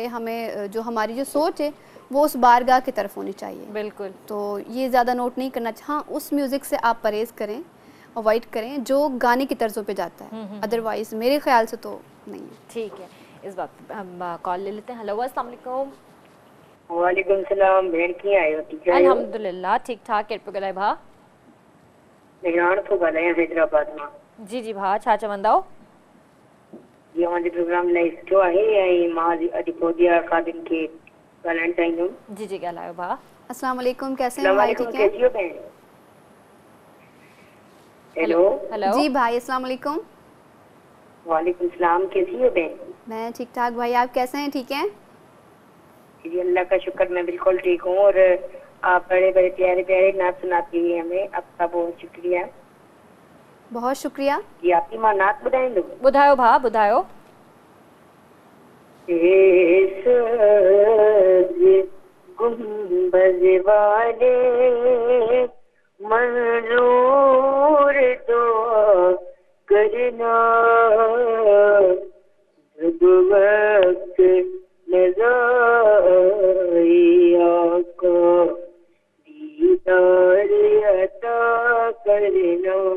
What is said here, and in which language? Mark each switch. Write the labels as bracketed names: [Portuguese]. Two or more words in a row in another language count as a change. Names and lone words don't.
[Urdu] ہمیں جو ہماری جو سوچ ہے وہ اس بارگاہ کی طرف ہونی چاہیے. بالکل. تو یہ زیادہ نوٹ نہیں کرنا چاہیے۔ ہاں، اس میوزک سے آپ پرہیز کریں، اوائڈ کریں جو گانے کی طرزوں پہ جاتا ہے. اَدروائز میرے خیال سے تو نہیں ہے. ٹھیک ہے، اس بات ہم کال لے لیتے ہیں. हेलो, [Arabic] السلام عليكم. عليكم سلام. [Sindhi] भेण कीअं आहियो? ठीक आहियो? अल्हम्दुलिल्लाह ठीक ठाक। केरु पियो ॻाल्हाए भा? निराण थो ॻाल्हायां हैदराबाद मां। जी जी भा, छा चवंदा हो? जी, मुंहिंजो प्रोग्राम इलाही सुठो आहे ऐं मां अॼु पौधिया ख़ादिम खे ॻाल्हाइण चाहींदुमि। जी जी ॻाल्हायो भा। [Arabic] السلام عليكم, [Urdu] کیسے ہیں بھائی؟ ٹھیک ہے. کیسی ہو بہن؟ ہیلو हेलो جی بھائی, [Arabic] السلام عليكم. عليكم سلام. [Urdu] کیسی ہو بہن? میں ٹھیک ٹھاک بھائی، آپ کیسے ہیں? ٹھیک ہیں? جی اللہ کا شکر، میں بالکل ٹھیک ہوں. اور آپ بڑے بڑے پیارے پیارے نعت سناتی ہے ہمیں، آپ کا بہت شکریہ. بہت شکریہ. [Sindhi] जी, आपकी मां नात ॿुधाईंदो? ॿुधायो भा, ॿुधायो। [Urdu] گنبد والے منظور تو کرنا، جب وقت نظاریہ کو دیدار عطا کرنا.